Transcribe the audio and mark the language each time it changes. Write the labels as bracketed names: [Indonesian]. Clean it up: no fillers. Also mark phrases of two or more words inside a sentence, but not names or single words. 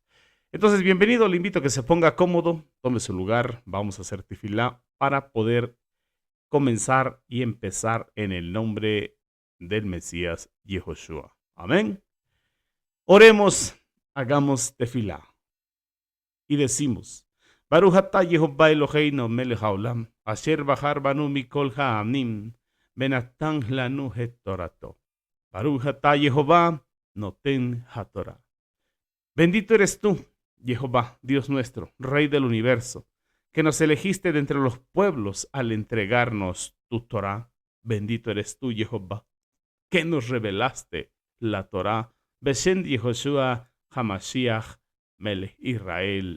[Spanish] Entonces, bienvenido, le invito a que se ponga cómodo, tome su lugar, vamos a hacer tefilá para poder comenzar y empezar en el nombre del Mesías Yehoshua. Amén. Oremos, hagamos tefilá y decimos: [Hebrew] ברוך אתה יהוה אלהינו מלך העולם, אשר בחר בנו מכל העמים, ונתן לנו את תורתו. ברוך אתה יהוה נותן התורה. [Spanish] Bendito eres tú, Jehová, Dios nuestro, Rey del universo, que nos elegiste de entre los pueblos al entregarnos tu Torah. Bendito eres tú, Jehová, que nos revelaste la Torah. [Hebrew] בשם יהושע המשיח מלך ישראל.